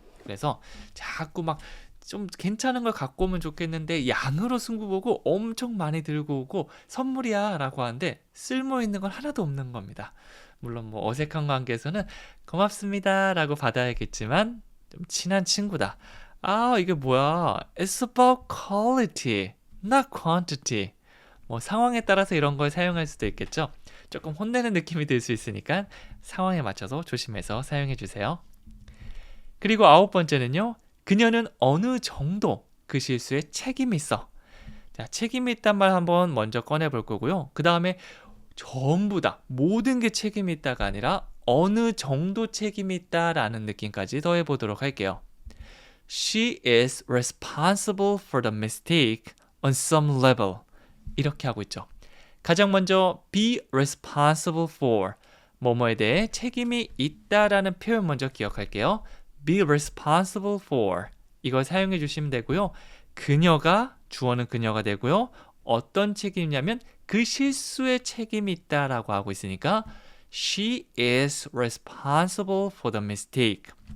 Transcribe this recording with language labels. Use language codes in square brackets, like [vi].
[ko] 그래서 자꾸 막 좀 괜찮은 걸 갖고 오면 좋겠는데 양으로 승부 보고 엄청 많이 들고 오고 선물이야 라고 하는데 쓸모 있는 건 하나도 없는 겁니다. 물론 뭐 어색한 관계에서는 고맙습니다 라고 받아야겠지만 좀 친한 친구다. 이게 뭐야? [en] It's about quality, not quantity. [ko] 뭐 상황에 따라서 이런 걸 사용할 수도 있겠죠. 조금 혼내는 느낌이 들 수 있으니까 상황에 맞춰서 조심해서 사용해 주세요. 그리고 아홉 번째는요. 그녀는 어느 정도 그 실수에 책임이 있어. 자, 책임이 있단 말 한번 먼저 꺼내 볼 거고요. 그 다음에 전부 다 모든 게 책임이 있다가 아니라 어느 정도 책임이 있다라는 느낌까지 더해 보도록 할게요. [en] She is responsible for the mistake on some level. [ko] 이렇게 하고 있죠. 가장 먼저 [en] be responsible for [ko] 뭐뭐에 대해 책임이 있다라는 표현 먼저 기억할게요. [en] be responsible for [ko] 이걸 사용해 주시면 되고요. 그녀가 주어는 그녀가 되고요. 어떤 책임이냐면 그 실수에 책임이 있다라고 하고 있으니까 [en] she is responsible for the mistake.